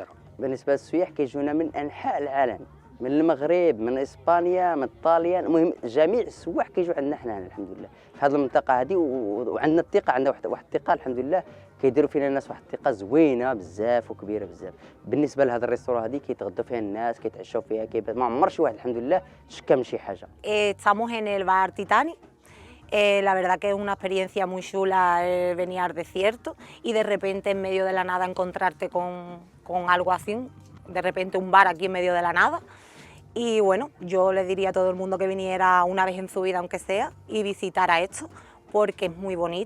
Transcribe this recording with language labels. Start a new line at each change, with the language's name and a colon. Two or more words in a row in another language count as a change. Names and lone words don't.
Arabic: بالنسبه للسياح كيجونا من انحاء العالم، من المغرب، من اسبانيا، من طاليان، المهم جميع السواح كيجوا عندنا حنا الحمد لله في هذه المنطقه هذه. وعندنا الثقه، عندنا واحد الثقه الحمد لله، كيديروا فينا الناس واحد الثقه زوينه بزاف وكبيره بزاف. بالنسبه لهذا الريستوران هذه كيتغدوا فيها الناس، كيتعشوا فيها، ما عمر شي واحد الحمد لله شكا من شي حاجه.
Spanish: Estamos en el bar Titanic. La verdad que es una experiencia muy chula venir al desierto y de repente en medio de la nada encontrarte con algo así, de repente un bar aquí en medio de la nada. Y bueno, yo le diría a todo el mundo que viniera una vez en su vida aunque sea y visitara esto porque es muy bonito.